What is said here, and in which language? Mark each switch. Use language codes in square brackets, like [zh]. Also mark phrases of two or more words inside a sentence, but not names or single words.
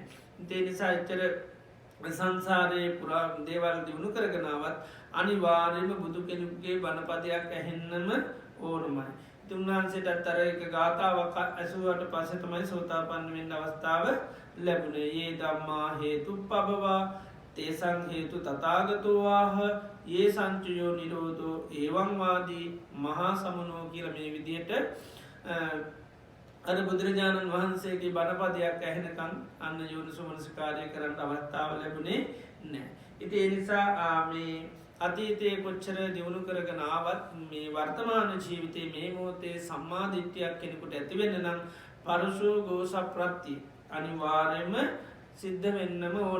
[si] ඒ නිසා එච්චර සංසාරයේ පුරා දේවල් දියුණු කරගෙන ආවත් අනිවාර්යයෙන්ම බුදු කෙනෙකුගේ බණපදයක් ඇහෙන්නම ඕනමයි. උන්වහන්සේට අර එක ගාථාවක් ඇසුවට පස්සේ තමයි සෝතාපන්න වෙන්න අවස්ථාව ලැබුණේ. [pi] "යේ ධම්මා හේතුප්පබවා තේසං හේතු තථාගතෝ ආහ යේ සංචයෝ නිරෝධෝ එවං වාදී මහා සමනෝ" [si] කියලා මේ විදිහට අර බුදුරජාණන් වහන්සේගේ බණපදයක් ඇහෙනකන් අන්න යෝනිසෝ මනසිකාරය කරන්න අවස්ථාව ලැබුණේ නැහැ. ඉතින් ඒ නිසා මේ අතීතයේ කොච්චර දියුණු කරගෙන ආවත් මේ වර්තමාන ජීවිතයේ මේ මොහොතේ සම්මා දිට්ඨියක් කෙනෙකුට ඇති වෙන්න නම් පරසෝ ගෝෂ ප්‍රත්‍ය අනිවාර්යයෙන්ම සිද්ධ වෙන්නම ඕන.